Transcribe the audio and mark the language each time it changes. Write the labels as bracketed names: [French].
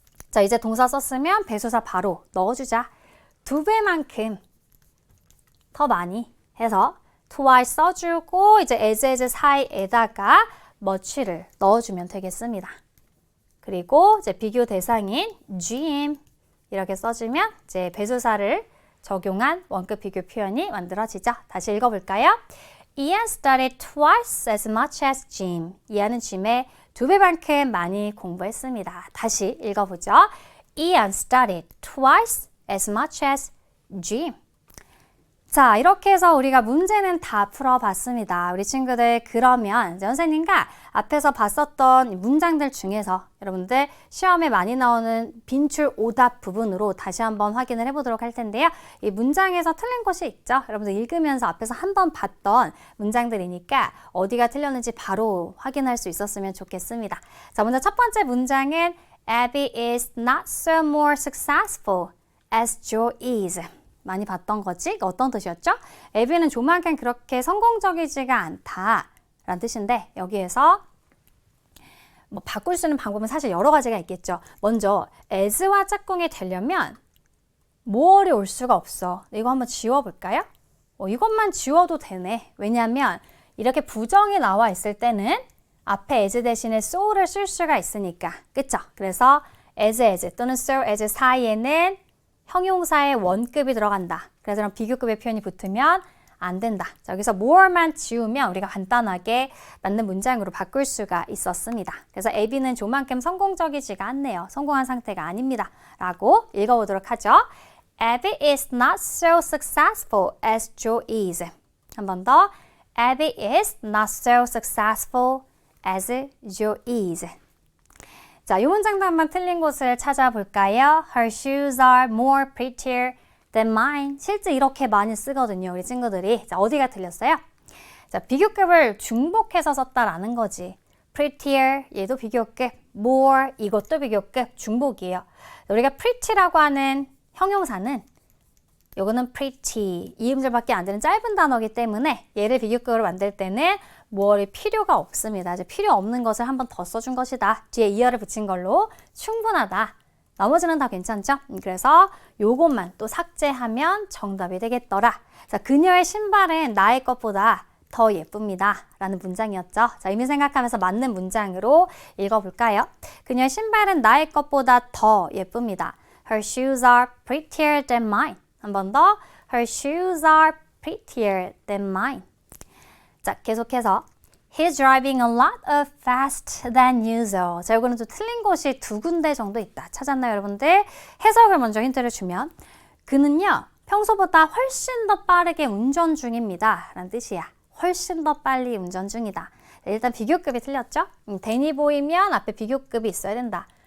[Korean] 자, 이제 동사 썼으면 배수사 바로 넣어주자. 2배만큼 더 많이 해서 twice 써주고 이제 as 사이에다가 much를 넣어주면 되겠습니다. 그리고 이제 비교 대상인 gym 이렇게 써주면 이제 배수사를 적용한 원급 비교 표현이 만들어지죠. 다시 읽어볼까요? [English] Ian studied twice as much as Jim. [Korean] 이안은 짐의 2배만큼 많이 공부했습니다. 다시 읽어보죠. [English] Ian studied twice as much as Jim. [Korean] 자, 이렇게 해서 우리가 문제는 다 풀어봤습니다. 우리 친구들 그러면 선생님과 앞에서 봤었던 문장들 중에서 여러분들 시험에 많이 나오는 빈출 오답 부분으로 다시 한번 확인을 해보도록 할 텐데요. 이 문장에서 틀린 것이 있죠. 여러분들 읽으면서 앞에서 한번 봤던 문장들이니까 어디가 틀렸는지 바로 확인할 수 있었으면 좋겠습니다. 자, 먼저 첫 번째 문장은 [English] Abby is not so more successful as Joe is. [Korean] 많이 봤던 거지? 어떤 뜻이었죠? 에비는 조만간 그렇게 성공적이지가 않다라는 뜻인데 여기에서 뭐 바꿀 수 있는 방법은 사실 여러 가지가 있겠죠. 먼저 as와 짝꿍이 되려면 more이 올 수가 없어. 이거 한번 지워볼까요? 이것만 지워도 되네. 왜냐하면 이렇게 부정이 나와 있을 때는 앞에 as 대신에 so를 쓸 수가 있으니까. 그쵸? 그래서 as 또는 so as 사이에는 형용사의 원급이 들어간다. 그래서 그런 비교급의 표현이 붙으면 안 된다. 자, 여기서 more만 지우면 우리가 간단하게 맞는 문장으로 바꿀 수가 있었습니다. 그래서 에비는 조만큼 성공적이지가 않네요. 성공한 상태가 아닙니다. 라고 읽어보도록 하죠. [English] Abby is not so successful as Joe is. [Korean] 한 번 더. [English] Abby is not so successful as Joe is. [Korean] 자, 이 문장도 한번 틀린 곳을 찾아볼까요? [English] Her shoes are more prettier than mine. [Korean] 실제 이렇게 많이 쓰거든요, 우리 친구들이. 자, 어디가 틀렸어요? 자, 비교급을 중복해서 썼다라는 거지. prettier, 얘도 비교급. more, 이것도 비교급. 중복이에요. 우리가 pretty라고 하는 형용사는 요거는 pretty, 이 음절밖에 안 되는 짧은 단어이기 때문에 얘를 비교급으로 만들 때는 more이 필요가 없습니다. 이제 필요 없는 것을 한 번 더 써준 것이다. 뒤에 이어를 붙인 걸로 충분하다. 나머지는 다 괜찮죠? 그래서 요것만 또 삭제하면 정답이 되겠더라. 자, 그녀의 신발은 나의 것보다 더 예쁩니다. 라는 문장이었죠. 자, 의미 생각하면서 맞는 문장으로 읽어볼까요? 그녀의 신발은 나의 것보다 더 예쁩니다. [English] Her shoes are prettier than mine. [Korean] 한 번 더. [English] Her shoes are prettier than mine. [Korean] 자, 계속해서 [English] He's driving a lot of fast than usual. [Korean] 자, 이거는 좀 틀린 곳이 2군데 정도 있다. 찾았나요, 여러분들? 해석을 먼저 힌트를 주면 그는요, 평소보다 훨씬 더 빠르게 운전 중입니다. 라는 뜻이야. 훨씬 더 빨리 운전 중이다. 자, 일단 비교급이 틀렸죠? 대니 보이면 앞에 비교급이 있어야 된다.